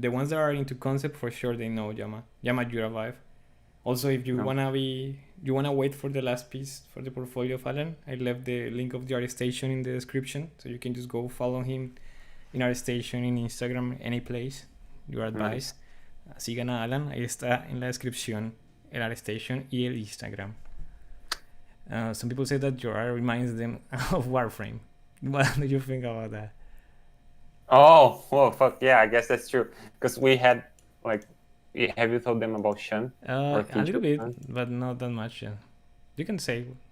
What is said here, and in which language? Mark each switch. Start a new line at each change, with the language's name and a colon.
English: the ones that are into concept for sure they know Yama Jura Vibe. Also, if you No. wanna wait for the last piece for the portfolio of Allan, I left the link of the art station in the description, so you can just go follow him in art station, in Instagram, any place. You are advised. Nice.
Spanish: Sigan a Allan, ahí está en la descripción el art station y el Instagram.
English: Some people say that your art reminds them of Warframe. What do you think about that? Oh, well, fuck yeah, I guess that's true. Because we had, like, have you told them about Sean? Our A teacher, little bit, Sean? but not that much. Yeah. You can say.